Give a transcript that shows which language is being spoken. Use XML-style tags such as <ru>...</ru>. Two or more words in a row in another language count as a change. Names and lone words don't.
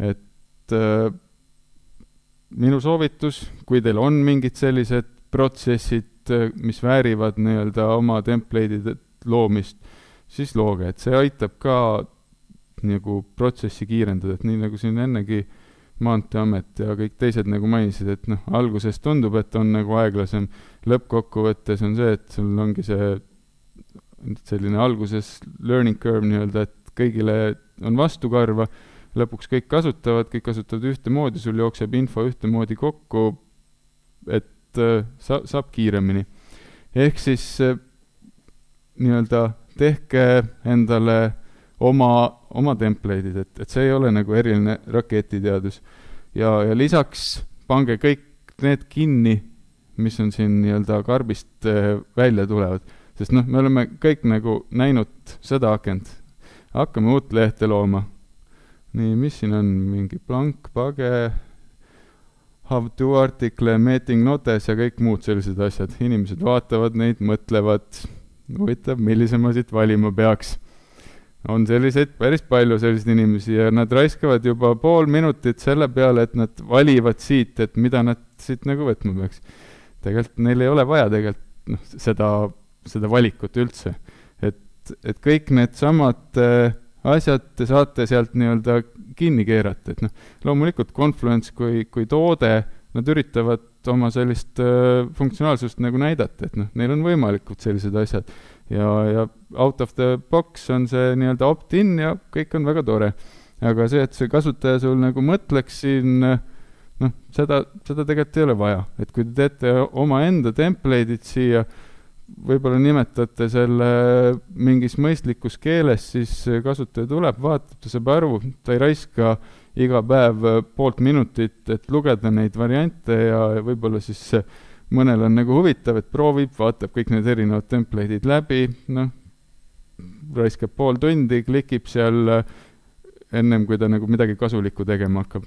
<et>et minu soovitus, kui teil on mingid sellised protsessid, mis väärivad nii-öelda oma template'ide loomist, siis looge, et see aitab ka nagu protsessi kiirendada, et nii nagu siin ennegi Maanteeamet ja kõik teised nagu mainisid, et noh, alguses tundub, et on nagu aeglasem, lõppkokkuvõttes on see, et sul ongi see selline alguses</et> <en>learning curve</en> <et>nii-öelda, et kõigile on vastukarva, lõpuks kõik kasutavad ühtemoodi, sul jookseb info ühtemoodi kokku, et saab kiiremini. Ehk siis nii-öelda tehke endale oma template'id, et see ei ole nagu eriline raketiteadus. Ja lisaks pange kõik need kinni, mis on siin nii-öelda karbist välja tulevad. Sest noh, me oleme kõik nagu näinud seda akent. Hakkame uut lehte looma. Nii, mis siin on? Mingi</et> <en>blank, page, have to article, meeting notes</en> <et>ja kõik muud sellised asjad. Inimesed vaatavad neid, mõtlevad, huvitav, millise ma siit valima peaks. On selliseid päris palju selliseid inimesi ja nad raiskavad juba pool minutit selle peale, et nad valivad siit, et mida nad siit nagu võtma peaks. Tegelikult neil ei ole vaja seda valikut üldse. Et kõik need samad asjad te saate sealt nii-öelda kinni keerata. Et loomulikult Confluence kui toode, nad üritavad oma sellist funktsionaalsust nagu näidata, et neil on võimalikud sellised asjad. Ja</et> <en>out of the box</en> <et>on see nii-öelda opt-in ja kõik on väga tore. Aga see, et see kasutaja sul nagu mõtleks siin, seda tegelikult ei ole vaja. Et kui te teete oma enda template'id siia, võib-olla nimetate selle mingis mõistlikus keeles, siis kasutaja tuleb, vaatab, ta saab aru, ta ei raiska iga päev poolt minutit, et lugeda neid variante ja võib-olla siis mõnel on nagu huvitav, et proovib, vaatab kõik need erinevad template'id läbi, raiskab pool tundi, klikib seal ennem, kui ta nagu midagi kasulikku tegema hakkab.</et>